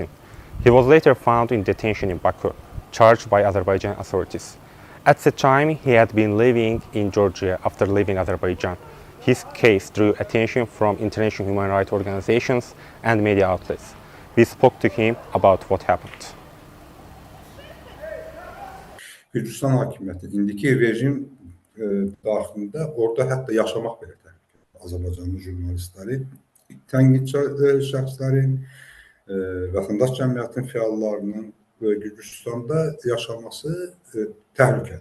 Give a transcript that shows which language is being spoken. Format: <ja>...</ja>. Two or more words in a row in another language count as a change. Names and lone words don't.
<en>He was later found in detention in Baku, charged by Azerbaijan authorities. At the time, he had been living in Georgia after leaving Azerbaijan. His case drew attention from international human rights organizations and media outlets. We spoke to him about what happened.</en> <az>Gürcüstan hakimiyyəti, indiki rejim daxilində orada hətta yaşamaq belə təhlükəli. Azərbaycanlı jurnalistləri, tənqidçi şəxslərin, vətəndaş cəmiyyətinin fəallarının Gürcüstanda yaşaması təhlükəli.</az>